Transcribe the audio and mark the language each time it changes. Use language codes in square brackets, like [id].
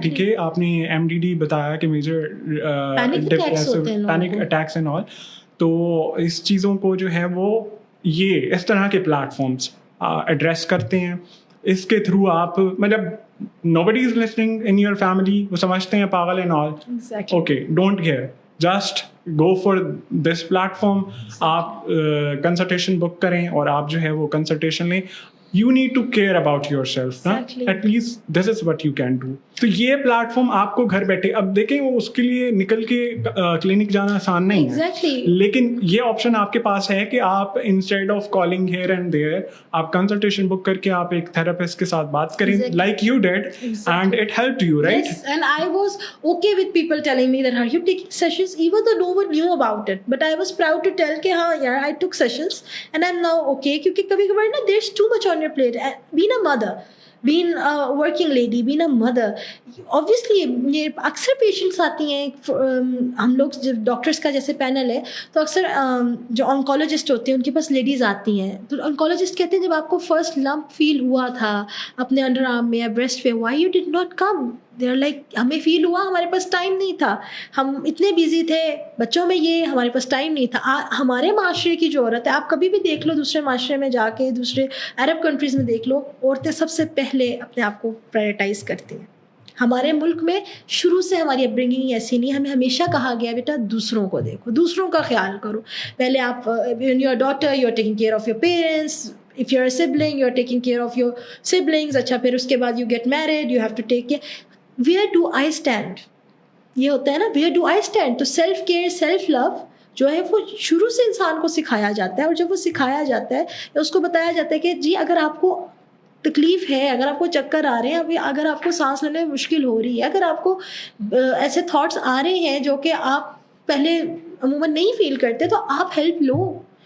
[ur] ٹھیک ہے, آپ نے MDD بتایا کہ major panic attacks and all, تو اس چیزوں کو جو ہے وہ یہ اس طرح کے پلیٹ فارمس ایڈریس کرتے ہیں. اس کے تھرو آپ مطلب [en] nobody is listening in your family, [ur] وہ سمجھتے ہیں پاگل [en] And all, okay don't care, just go for this platform. [ur] آپ کنسلٹیشن بک کریں اور آپ جو ہے وہ کنسلٹیشن لیں. [en] You need to care about yourself, exactly. At least this is what you can do. [ur] تو یہ پلیٹ فارم آپ کو گھر بیٹھے, اب دیکھیں وہ اس کے لیے نکل کے کلینک جانا آسان نہیں ہے, لیکن یہ آپشن آپ کے پاس ہے کہ آپ [en] instead of calling here and there, [ur] آپ کنسلٹیشن بک کر کے آپ ایک تھراپسٹ کے ساتھ بات کریں, [en] Like you did, and it helped you, right? Yes, and I was okay with people telling me that are you taking sessions, even though no one knew about it, but I was proud to tell [ur] کہ ہاں یار [en] I took sessions and I'm now okay, [ur] کیونکہ کبھی کبھار نا [en] there's too much on your plate. Being a mother, being a working lady, being a mother, obviously [ur] یہ اکثر patients آتی ہیں, ہم لوگ جب ڈاکٹرس کا جیسے پینل ہے تو اکثر جو آنکولوجسٹ ہوتے ہیں ان کے پاس لیڈیز آتی ہیں, تو آنکولوجسٹ کہتے ہیں جب آپ کو فرسٹ لمپ فیل ہوا تھا اپنے انڈر آرم میں یا بریسٹ پہ, [en] Why you did not come? They are like [ur] ہمیں فیل ہوا, ہمارے پاس ٹائم نہیں تھا, ہم اتنے بزی تھے بچوں میں, یہ ہمارے پاس ٹائم نہیں تھا. ہمارے معاشرے کی جو عورت ہے, آپ کبھی بھی دیکھ لو دوسرے معاشرے میں جا کے, دوسرے عرب کنٹریز میں دیکھ لو, عورتیں سب سے پہلے اپنے آپ کو پرائرٹائز کرتی ہیں. ہمارے ملک میں شروع سے ہماری اپ برنگنگ ایسی نہیں, ہمیں ہمیشہ کہا گیا بیٹا دوسروں کو دیکھو, دوسروں کا خیال کرو. پہلے آپ [en] Your daughter you are taking care of your parents, if you're a sibling you are taking care of your siblings. [ur] اچھا پھر اس کے بعد [en] you get married, you have to take care. Where do I stand? [ur] یہ ہوتا ہے نا, [en] where do I stand? [ur] تو self care, self love جو ہے وہ شروع سے انسان کو سکھایا جاتا ہے, اور جب وہ سکھایا جاتا ہے یا اس کو بتایا جاتا ہے کہ جی اگر آپ کو تکلیف ہے, اگر آپ کو چکر آ رہے ہیں, اگر آپ کو سانس لینے میں مشکل ہو رہی ہے, اگر آپ کو ایسے تھاٹس آ رہے ہیں جو کہ آپ پہلے عموماً نہیں فیل کرتے, تو آپ ہیلپ لو.